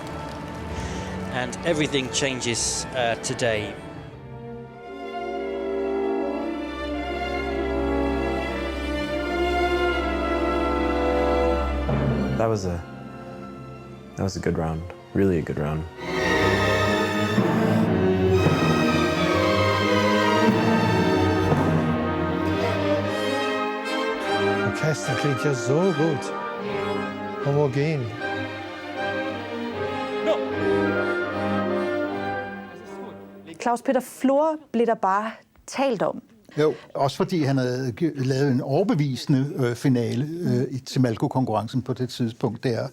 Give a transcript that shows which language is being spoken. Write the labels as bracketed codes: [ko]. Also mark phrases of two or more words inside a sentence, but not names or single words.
[en] And everything changes today. That was a good round. Really a good round. [de] Orchester klingt ja so gut. Homogen. [da] Claus Peter Flor blev der bare talt om. Jo, også fordi han havde lavet en overbevisende finale til Malko-konkurrencen på det tidspunkt der.